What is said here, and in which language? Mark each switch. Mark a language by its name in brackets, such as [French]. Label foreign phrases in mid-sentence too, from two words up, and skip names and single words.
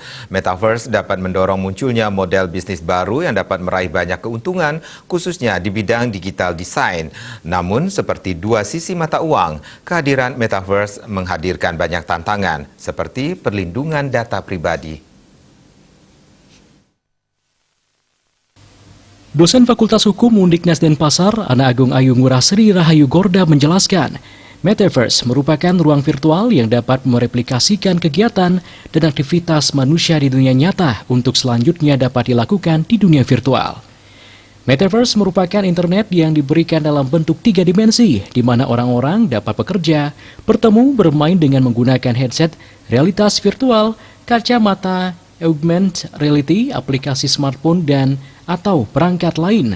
[Indonesian] Metaverse dapat mendorong munculnya model bisnis baru yang dapat meraih banyak keuntungan, khususnya di bidang [English] digital design. [Indonesian] Namun, seperti dua sisi mata uang, kehadiran Metaverse menghadirkan banyak tantangan, seperti perlindungan data pribadi. Dosen Fakultas Hukum Undiknas Denpasar, Ana Agung Ayu Ngurah Sri Rahayu Gorda menjelaskan, Metaverse merupakan ruang virtual yang dapat mereplikasikan kegiatan dan aktivitas manusia di dunia nyata untuk selanjutnya dapat dilakukan di dunia virtual. Metaverse merupakan internet yang diberikan dalam bentuk 3 dimensi, di mana orang-orang dapat bekerja, bertemu, bermain dengan menggunakan headset, realitas virtual, kacamata, [English] augmented reality, [Indonesian] aplikasi smartphone, dan atau perangkat lain.